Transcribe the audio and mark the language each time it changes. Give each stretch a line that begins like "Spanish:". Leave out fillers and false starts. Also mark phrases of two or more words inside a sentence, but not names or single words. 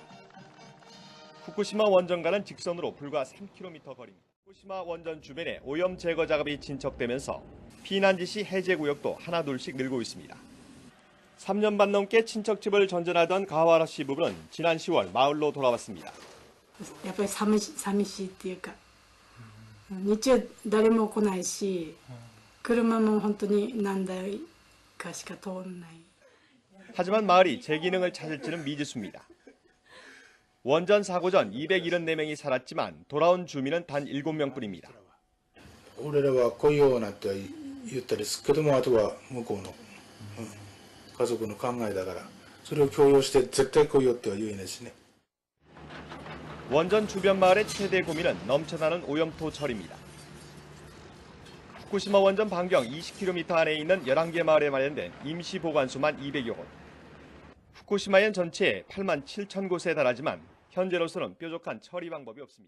Korean: 후쿠시마 원전과는 직선으로 불과 3km 거리입니다. 후쿠시마 원전 주변에 오염 제거 작업이 진척되면서 피난 지시 해제 구역도 하나둘씩 늘고 있습니다. 3년 반 넘게 친척집을 전전하던 가와라 씨 부부는 지난 10월 마을로 돌아왔습니다.
Japanese: やっぱり寂しいっていうか、日中誰も来ないし、車も本当に何台かしか通らない。
Korean: 하지만 마을이 제 기능을 찾을지는 미지수입니다. 원전 사고 전 274명이 살았지만 돌아온 주민은 단 7명뿐입니다.
Japanese: 俺らは来いようなって言ったりするけども、あとは向こうの家族の考えだから、それを強要して絶対来いよっては言えないしね。
Korean: 원전 주변 마을의 최대 고민은 넘쳐나는 오염토 처리입니다. 후쿠시마 원전 반경 20km 안에 있는 11개 마을에 마련된 임시 보관소만 200여 곳. 후쿠시마현 전체에 8만 7천 곳에 달하지만 현재로서는 뾰족한 처리 방법이 없습니다.